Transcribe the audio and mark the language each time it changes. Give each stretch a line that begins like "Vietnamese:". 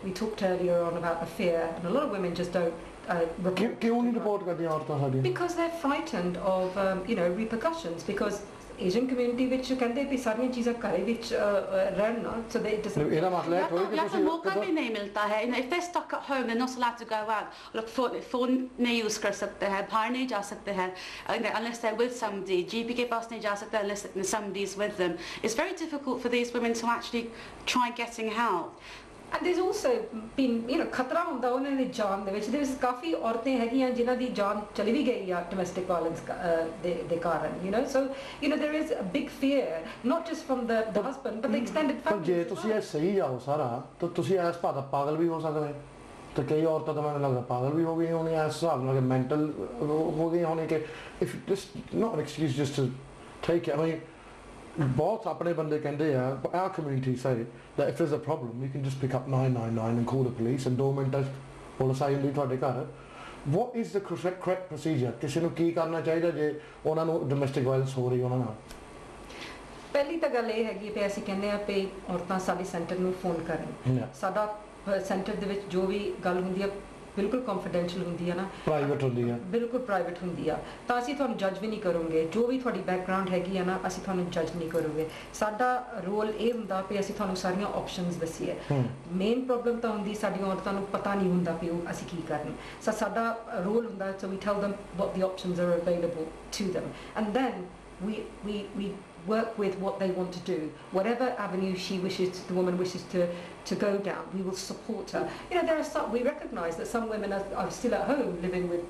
English: We talked earlier on about the fear, and a lot of women just don't report.
Punjabi: ਕਿਉਂ ਨਹੀਂ report ਕਰਦੀਆਂ ਔਰਤਾਂ ਸਾਡੀਆਂ?
English: Because they're frightened of repercussions, because Asian community which
Punjabi: ਕਹਿੰਦੇ ਵੀ ਸਾਰੀਆਂ ਚੀਜ਼ਾਂ ਘਰੇ ਵਿੱਚ ਰਹਿਣ ਨਾ
English: so they just
Punjabi: ਇਹਦਾ ਮਤਲਬ ਹੈ ਕੋਈ ਕਿ ਤੁਸੀਂ
Hindi: मौका भी नहीं मिलता है.
English: If they're stuck at home, they're not allowed to go out.
Hindi: Look, phone नहीं यूज कर सकते हैं, बाहर नहीं जा सकते हैं
English: unless they're with somebody.
Hindi: GP के पास नहीं जा सकते
English: unless somebody's with them. It's very difficult for these women to actually try getting help. And there's also been
Punjabi: ਖਤਰਾ ਹੁੰਦਾ ਉਹਨਾਂ ਦੀ ਜਾਨ ਦੇ ਵਿੱਚ
English: there's
Punjabi: ਕਾਫੀ ਔਰਤਾਂ ਹੈਗੀਆਂ ਜਿਨ੍ਹਾਂ ਦੀ ਜਾਨ ਚਲੀ ਵੀ ਗਈ ਆ
English: domestic violence
Punjabi: ਦੇ ਕਾਰਨ
English: so there is a big fear not just from the husband but the extended family.
Punjabi: ਪਰ ਜੇ ਤੁਸੀਂ ਇਹ ਸਹੀ ਜਾਓ ਸਾਰਾ ਤਾਂ ਤੁਸੀਂ ਇਸ ਭਾਅ ਦਾ ਪਾਗਲ ਵੀ ਹੋ ਸਕਦੇ ਤੇ ਕਈ ਔਰਤਾਂ ਤਾਂ ਮੈਨੂੰ ਲੱਗਦਾ ਪਾਗਲ ਵੀ ਹੋ ਗਈਆਂ ਹੋਣੀਆਂ ਇਸ ਹਿਸਾਬ ਨਾਲ ਮੈਂਟਲ ਹੋ ਗਈਆਂ ਹੋਣੀਆਂ ਕਿ
English: if just not an excuse just to take it. I mean
Punjabi: ਬਹੁਤ ਆਪਣੇ ਬੰਦੇ ਕਹਿੰਦੇ ਆ
English: our community say that if there's a problem you can just pick up 999 and call the police and
Punjabi: 2 ਮਿੰਟਾਂ ਪੁਲਿਸ ਆ ਜਾਂਦੀ ਤੁਹਾਡੇ ਘਰ.
English: what is the correct procedure?
Punjabi: ਕਿਸੇ ਨੂੰ ਕੀ ਕਰਨਾ ਚਾਹੀਦਾ ਜੇ ਉਹਨਾਂ ਨੂੰ ਡੋਮੈਸਟਿਕ ਵਾਇਲੈਂਸ ਹੋ ਰਹੀ ਉਹਨਾਂ ਨਾਲ? ਪਹਿਲੀ ਤਾਂ ਗੱਲ ਇਹ ਹੈਗੀ ਵੀ ਅਸੀਂ ਕਹਿੰਦੇ ਆ ਵੀ ਔਰਤਾਂ ਸਾਡੇ ਸੈਂਟਰ ਨੂੰ ਫੋਨ ਕਰਨ. ਸਾਡਾ ਸੈਂਟਰ ਦੇ ਵਿੱਚ ਜੋ ਵੀ ਗੱਲ ਹੁੰਦੀ ਆ ਬਿਲਕੁਲ ਕੰਫੀਡੈਂਸ਼ੀਅਲ ਹੁੰਦੀ ਆ ਨਾ, ਪ੍ਰਾਈਵੇਟ ਹੁੰਦੀ ਆ, ਬਿਲਕੁਲ ਪ੍ਰਾਈਵੇਟ ਹੁੰਦੀ ਆ, ਤਾਂ ਅਸੀਂ ਤੁਹਾਨੂੰ ਜੱਜ ਵੀ ਨਹੀਂ ਕਰੋਗੇ. ਜੋ ਵੀ ਤੁਹਾਡੀ ਬੈਕਗ੍ਰਾਉਂਡ ਹੈਗੀ ਆ ਨਾ ਅਸੀਂ ਤੁਹਾਨੂੰ ਜੱਜ ਨਹੀਂ ਕਰੋਗੇ. ਸਾਡਾ ਰੋਲ ਇਹ ਹੁੰਦਾ ਵੀ ਅਸੀਂ ਤੁਹਾਨੂੰ ਸਾਰੀਆਂ ਆਪਸ਼ਨਸ ਦਸੀਏ. ਮੇਨ ਪ੍ਰੋਬਲਮ ਤਾਂ ਹੁੰਦੀ ਸਾਡੀਆਂ ਔਰਤਾਂ ਨੂੰ ਪਤਾ ਨਹੀਂ ਹੁੰਦਾ ਵੀ ਅਸੀਂ ਕੀ ਕਰਨ. ਸਾਡਾ ਰੋਲ ਹੁੰਦਾ
English: so we tell them what the options are available to them and then we work with what they want to do. Whatever avenue the woman wishes to go down, we will support her. You know, there are some, we recognise that some women are still at home living with